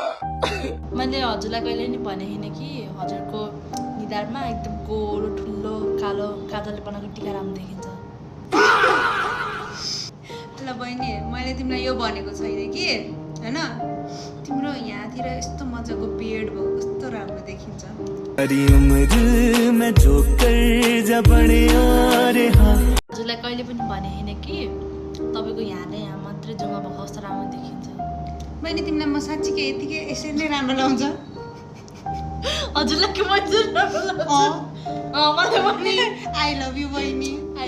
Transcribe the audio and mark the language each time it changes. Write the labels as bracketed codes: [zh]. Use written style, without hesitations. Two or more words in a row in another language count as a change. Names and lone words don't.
[ne] मैले हजुरलाई कहिले पनि भने होइन कि हजुरको निधारमा एकदम गोलो ठुलो कालो काजलले बनाएको टिका राम्रो देखिन्छ। ल बहिनी मैले तिमीलाई यो भनेको छैन कि होइन तिम्रो यहाँतिर यस्तो मजाको बियर्ड भएको कस्तो राम्रो देखिन्छ। [hi] सारी उम्र में जो कर जा बड़े यारे। [ne] हजुरलाई कहिले पनि भने होइन कि तपाईँको यहाँले यहाँ मात्रै जुङ्गा भएको कस्तो राम्रो देखिन्छ। बहिनी तिमीलाई म साँच्चीकै यतिकै यसरी नै राम्रो लाउँछ। हजुरलाई के मजा राम्रो लाग्छ? मलाई पनि [en] I love you बहिनी।